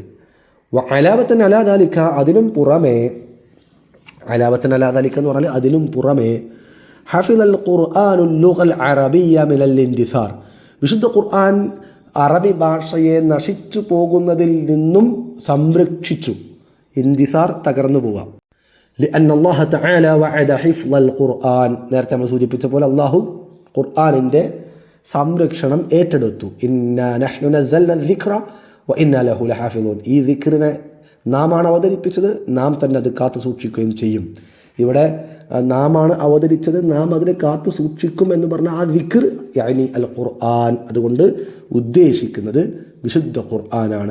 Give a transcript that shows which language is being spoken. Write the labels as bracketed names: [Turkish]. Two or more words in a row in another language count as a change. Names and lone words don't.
[Arabic] علاوة على ذلك, [Malayalam] അതിനും പുറമേ, [Arabic] علاوة على ذلك [Malayalam] എന്ന് പറഞ്ഞാൽ അതിനും പുറമേ, [Arabic] حفظ القرآن اللغة العربية من الاندثار, [Malayalam] വിശുദ്ധ ഖുർആൻ അറബി ഭാഷയെ നശിച്ചു പോകുന്നതിൽ നിന്നും സംരക്ഷിച്ചു. ഇൻതിസാർ, തകർന്നു പോവാം. [Arabic] لأن الله تعالى وعد حفظ القرآن, [Malayalam] നേരത്തെ നമ്മൾ സൂചിപ്പിച്ച പോലെ അള്ളാഹു ഖുർആനിൻ്റെ സംരക്ഷണം ഏറ്റെടുത്തു. [Arabic] إنا نحن نزلنا الذكر وإنا له لحافظون, [Malayalam] ഈ ദിക്റിനെ നാമാണ് അവതരിപ്പിച്ചത്, നാം തന്നെ അത് കാത്തു സൂക്ഷിക്കുകയും ചെയ്യും. ഇവിടെ നാമാണ് അവതരിച്ചത്, നാം അതിനെ കാത്തു സൂക്ഷിക്കും എന്ന് പറഞ്ഞാൽ ആ [Arabic] ذكر يعني القرآن, [Malayalam] അതുകൊണ്ട് ഉദ്ദേശിക്കുന്നത് വിശുദ്ധ ഖുർആനാണ്.